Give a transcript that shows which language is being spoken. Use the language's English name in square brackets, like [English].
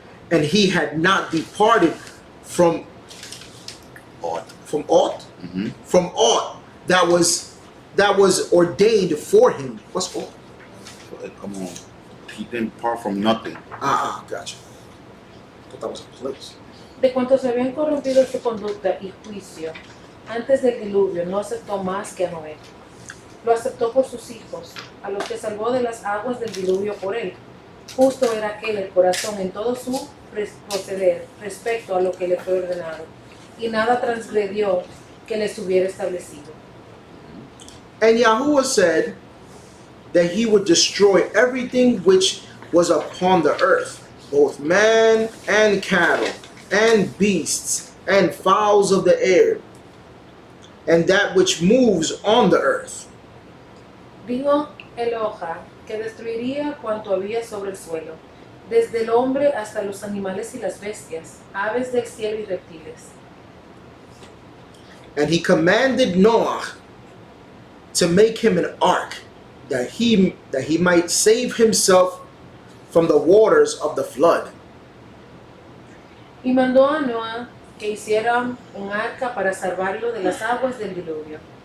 [English] And he had not departed from aught Mhm. from aught that was ordained for him. What's aught? Come on. He didn't part from nothing. Gotcha. Thought that was a place. [Spanish] De cuantos se habían corrompido su conducta y juicio antes del diluvio, no aceptó más que a Noé. Lo aceptó por sus hijos, a los que salvó de las aguas del diluvio por él. Justo era aquel el corazón en todo su proceder respecto a lo que le fue ordenado, y nada transgredió que les hubiera establecido. [English] And Yahuwah said that he would destroy everything which was upon the earth, both man and cattle, and beasts, and fowls of the air, and that which moves on the earth. [Spanish] Dijo Eloja que destruiría cuanto había sobre el suelo, desde el hombre hasta los animales y las bestias, aves del cielo y reptiles. [English] And he commanded Noah to make him an ark, that he might save himself from the waters of the flood. [Spanish] Y mandó a Noah que hiciera un arca para salvarlo de las aguas del diluvio.